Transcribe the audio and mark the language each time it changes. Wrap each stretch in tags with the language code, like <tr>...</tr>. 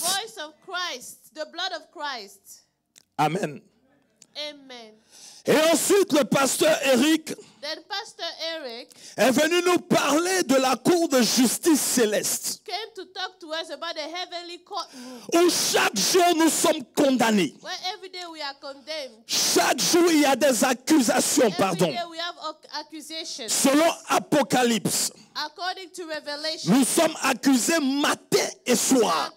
<en>voice of Christ, the blood of Christ. Amen. Amen.</en> <fr>Et ensuite, le pasteur Eric</fr> <en>Then Pastor Eric</en> <fr>est venu nous parler de la cour de justice céleste,</fr> <en>came to talk to us about the heavenly courtroom,</en> <fr>où chaque jour nous sommes condamnés.</fr> <en>where every day we are condemned.</en> <fr>Chaque jour, il y a des accusations,</fr> <en>Every</en> <fr>pardon.</fr> <en>day we have accusations.</en> <fr>Selon Apocalypse,</fr> <en>According to Revelation,</en> <fr>nous sommes accusés matin et soir.</fr>